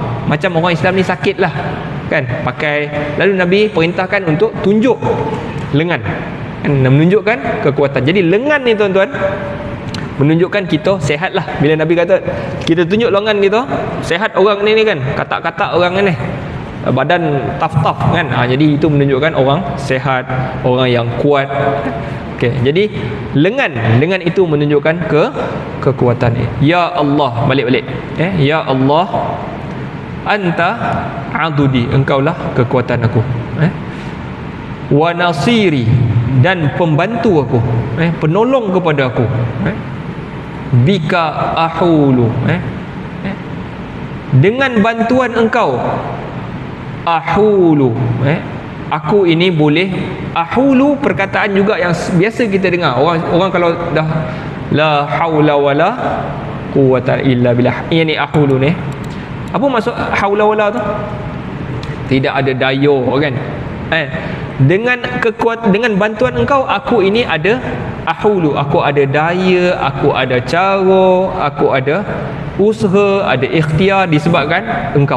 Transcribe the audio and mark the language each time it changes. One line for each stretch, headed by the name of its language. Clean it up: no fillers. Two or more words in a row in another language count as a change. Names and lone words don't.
Malay: Macam orang Islam ni sakit lah kan, pakai. Lalu Nabi perintahkan untuk tunjuk lengan, menunjukkan kekuatan. Jadi lengan ni tuan-tuan menunjukkan kita sehat lah. Bila Nabi kata kita tunjuk lengan kita, sehat orang ni kan, katak-katak orang ni, badan tough kan. Jadi itu menunjukkan orang sehat, orang yang kuat. Okey, jadi lengan itu menunjukkan kekuatan. Ya Allah, balik-balik. Ya Allah,
Arabic: أنت عضدي,
Malay: engkaulah kekuatan aku.
Arabic: ونصيري,
Malay: dan pembantu aku, penolong kepada aku.
Arabic: بك أحول,
Malay: dengan bantuan engkau ahulu, aku ini boleh. Ahulu perkataan juga yang biasa kita dengar. Orang kalau dah
Arabic: لا حول ولا قوة إلا بالله,
Malay: ini ahulu ni. Apa maksud
Arabic: حول ولا
Malay: tu? Tidak ada daya kan. Dengan dengan bantuan engkau, aku ini ada ahulu, aku ada daya, aku ada cara, aku ada usaha, ada ikhtiar disebabkan engkau.